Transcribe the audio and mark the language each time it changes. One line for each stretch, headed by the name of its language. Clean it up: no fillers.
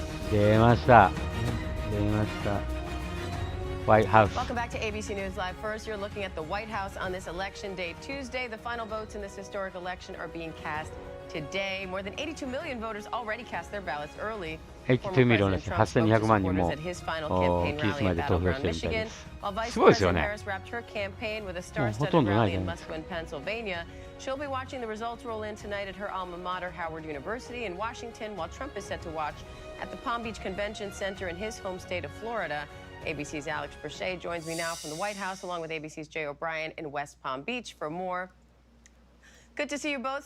Japanese: 出ました。出ました。ホワイトハウス。
English: Welcome back to ABC News Live. First, you're looking at the White House on this election day, Tuesday. The final votes in this historic election are being cast today. More than 82 million voters already cast their ballots early.
Japanese: 82ミリオンですね。 8200万人も期日まで投票してるみたいです。すごいですよね。もうほとんどないじゃないですか。
English: She'll be watching the results roll in tonight at her alma mater, Howard University in Washington, while Trump is set to watch at the Palm Beach Convention Center in his home state of Florida. ABC's Alex Brachet joins me now from the White House, along with ABC's Jay O'Brien in West Palm Beach for more. Good to see you both.